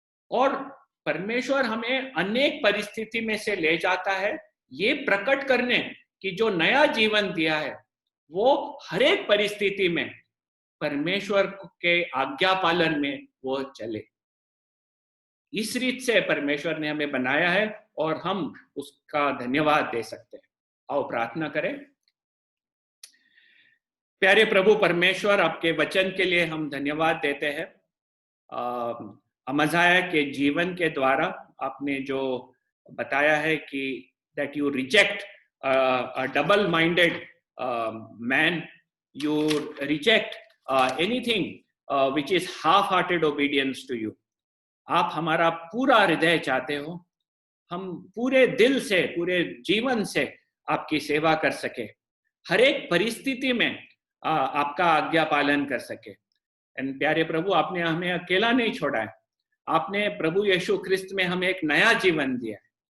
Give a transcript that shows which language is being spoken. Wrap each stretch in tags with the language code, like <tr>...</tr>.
<hi>और परमेश्वर हमें अनेक परिस्थिति में से ले जाता है ये प्रकट करने कि जो नया जीवन दिया है वो हर एक परिस्थिति में परमेश्वर के आज्ञा पालन में वो चले। इस रीत से परमेश्वर ने हमें बनाया है और हम उसका धन्यवाद दे सकते हैं। आओ प्रार्थना करें। प्यारे प्रभु परमेश्वर, आपके वचन के लिए हम धन्यवाद देते हैं। अमाज़ाया के जीवन के द्वारा आपने जो बताया है कि</hi> <en>that you reject a double-minded man, you reject anything which is half-hearted obedience to you.</en> <hi>आप हमारा पूरा हृदय चाहते हो, हम पूरे दिल से, पूरे जीवन से आपकी सेवा कर सके, हर एक परिस्थिति में आपका आज्ञा पालन कर सके। एंड प्यारे प्रभु, आपने हमें अकेला नहीं छोड़ा है। आपने प्रभु यीशु ख्रिस्त में हमें एक नया जीवन दिया है।</hi>